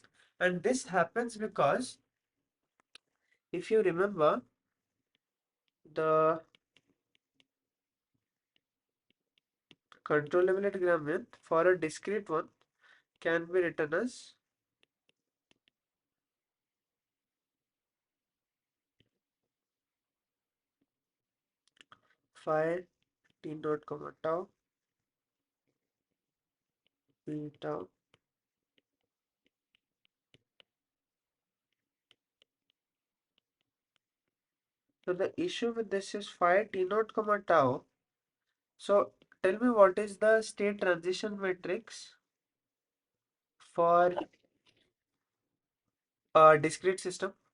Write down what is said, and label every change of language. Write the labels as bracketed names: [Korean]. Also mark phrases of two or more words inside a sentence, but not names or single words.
[English] And this happens because if you remember, the controllability gradient for a discrete one can be written as phi t naught comma tau b tau. So the issue with this is phi t naught comma tau. So tell me what is the state transition matrix for a discrete system?